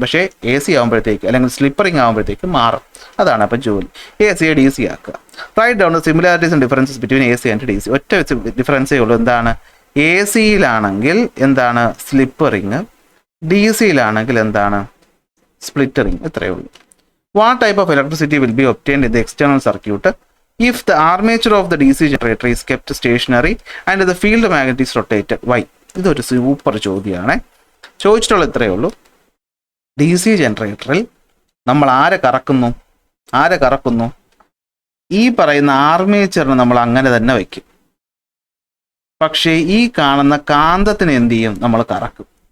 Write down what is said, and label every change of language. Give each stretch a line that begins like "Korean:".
Malayalam: പക്ഷേ AC ആകുമ്പോഴത്തേക്ക്, അല്ലെങ്കിൽ സ്ലിപ്പ് റിങ് ആകുമ്പോഴത്തേക്ക് മാറും. അതാണ് അപ്പം ജോലി. AC-യെ DC ആക്കുക.
English: Write down the similarities and differences between AC and DC.
Malayalam: ഒറ്റ ഡിഫറൻസേ ഉള്ളൂ. എന്താണ്, AC-യിലാണെങ്കിൽ എന്താണ്, സ്ലിപ്പ് റിങ്, DC-യിലാണെങ്കിൽ എന്താണ്, സ്പ്ലിറ്റ് റിങ്. ഇത്രയേ ഉള്ളൂ.
English: What type of electricity will be obtained in the external circuit if the armature of the DC generator is kept stationary and the field magnet is rotated? Why?
Malayalam: ഇതൊരു super ചോദ്യമാണ്. ചോദിച്ചിട്ടുള്ള ഇത്രയേ ഉള്ളൂ. DC ജനറേറ്ററിൽ നമ്മൾ ആരെ കറക്കുന്നു, ഈ പറയുന്ന ആർമേച്ചറിന് നമ്മൾ അങ്ങനെ തന്നെ വയ്ക്കും. പക്ഷേ ഈ കാണുന്ന കാന്തത്തിന് എന്ത് ചെയ്യും, നമ്മൾ കറക്കും.